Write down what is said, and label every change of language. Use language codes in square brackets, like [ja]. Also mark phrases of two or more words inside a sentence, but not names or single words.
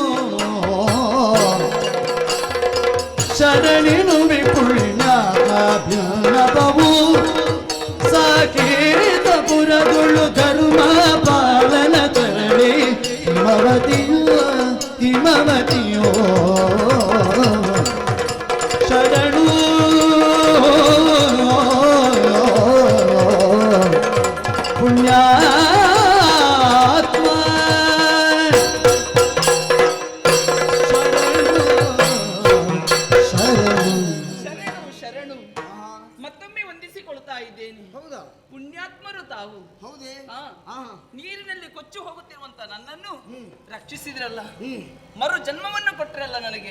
[kn] ಶರಣಿನುವೆ ಪುಣ್ಯಾತ್ಮಭ್ಯನಪವು ಸಾಕೇತ ಪುರದೊಳು ಧರ್ಮ ಪಾಲನ ತರಳಿ ಹಿಮವತಿಯೋ ಹಿಮವತಿಯೋ ಶರಣು ಪುಣ್ಯಾತ್ಮ ಶರಣು ಮತ್ತೊಮ್ಮೆ ವಂದಿಸಿಕೊಳ್ತಾ ಇದ್ದೇನೆ. ಹೌದಾ? ಪುಣ್ಯಾತ್ಮರು ತಾವು. ಹೌದೇ? ನೀರಿನಲ್ಲಿ ಕೊಚ್ಚು ಹೋಗುತ್ತಿರುವಂತ ನನ್ನನ್ನು ರಕ್ಷಿಸಿದ್ರಲ್ಲ, ಮರು ಜನ್ಮವನ್ನು ಕೊಟ್ಟರಲ್ಲ ನನಗೆ.